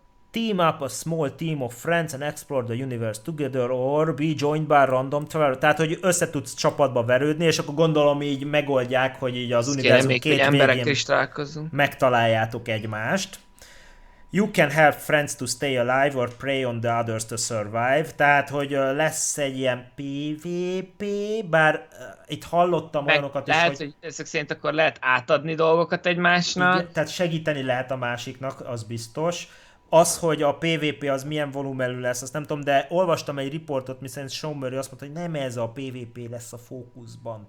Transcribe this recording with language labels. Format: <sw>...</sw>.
<en>Team up a small team of friends and explore the universe together or be joined by random traveler.</en> <hu>Tehát, hogy összetudsz csapatba verődni, és akkor gondolom így megoldják, hogy így az univerzum két végén megtaláljátok egymást.</hu> <en>You can help friends to stay alive or prey on the others to survive.</en> <hu>Tehát, hogy lesz egy ilyen PvP, bár itt hallottam meg olyanokat lehet, is, hogy... Ezek szerint akkor lehet átadni dolgokat egymásnak. Igen, tehát segíteni lehet a másiknak, az biztos. Az, hogy a PvP az milyen volumenű lesz, azt nem tudom, de olvastam egy riportot, miszerint Showmurray azt mondta, hogy nem ez a PvP lesz a fókuszban.</hu>